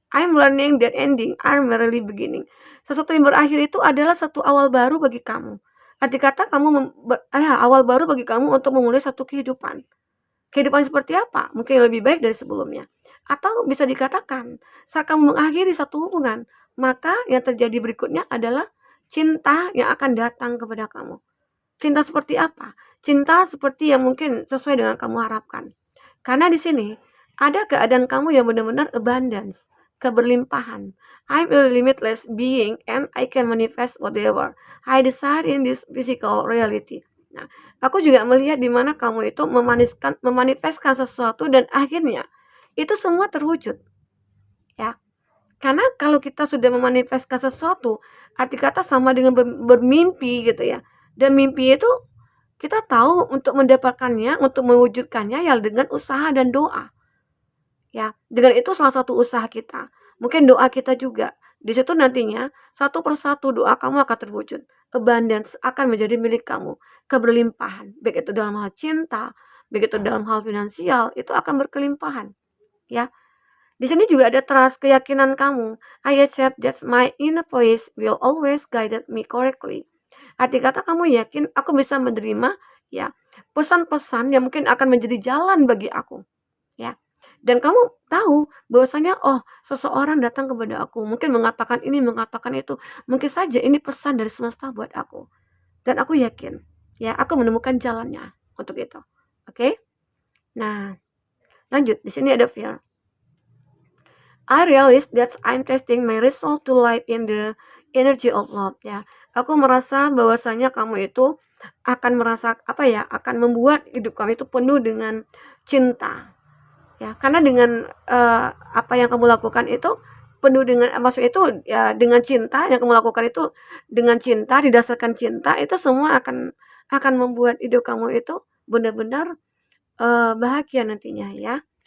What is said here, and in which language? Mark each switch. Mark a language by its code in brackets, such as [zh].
[en] I'm learning that ending are merely beginning. [id] Sesuatu yang berakhir itu adalah satu awal baru bagi kamu. Arti kata awal baru bagi kamu untuk memulai satu kehidupan. Kehidupan seperti apa? Mungkin lebih baik dari sebelumnya. Atau bisa dikatakan, saat kamu mengakhiri satu hubungan, maka yang terjadi berikutnya adalah cinta yang akan datang kepada kamu. Cinta seperti apa? Cinta seperti yang mungkin sesuai dengan kamu harapkan. Karena di sini ada keadaan kamu yang benar-benar abundance, keberlimpahan. [en] I'm a limitless being and I can manifest whatever I desire in this physical reality. [id] Nah, aku juga melihat di mana kamu itu memanifestkan sesuatu dan akhirnya itu semua terwujud. Ya. Karena kalau kita sudah memanifestkan sesuatu, arti kata sama dengan bermimpi gitu ya. Dan mimpi itu kita tahu untuk mendapatkannya, untuk mewujudkannya ya dengan usaha dan doa. Ya, dengan itu salah satu usaha kita. Mungkin doa kita juga. Di situ nantinya satu persatu doa kamu akan terwujud. Abundance akan menjadi milik kamu. Keberlimpahan, baik itu dalam hal cinta, baik itu dalam hal finansial, itu akan berkelimpahan. Ya. Di sini juga ada trust, keyakinan kamu. [en] I accept that my inner voice will always guide me correctly. [id] Arti kata kamu yakin aku bisa menerima ya pesan-pesan yang mungkin akan menjadi jalan bagi aku. Ya. Dan kamu tahu bahwasanya seseorang datang kepada aku, mungkin mengatakan ini, mengatakan itu. Mungkin saja ini pesan dari semesta buat aku. Dan aku yakin, ya, aku menemukan jalannya untuk itu. Oke? Nah, lanjut. Di sini ada fear. [en] I realize that I'm testing my resolve to live in the energy of love, ya. [id] Aku merasa bahwasanya kamu itu akan akan membuat hidup kamu itu penuh dengan cinta. Ya, karena dengan apa yang kamu lakukan itu penuh dengan maksud itu ya dengan cinta yang kamu lakukan itu dengan cinta, didasarkan cinta, itu semua akan membuat hidup kamu itu benar-benar bahagia nantinya ya.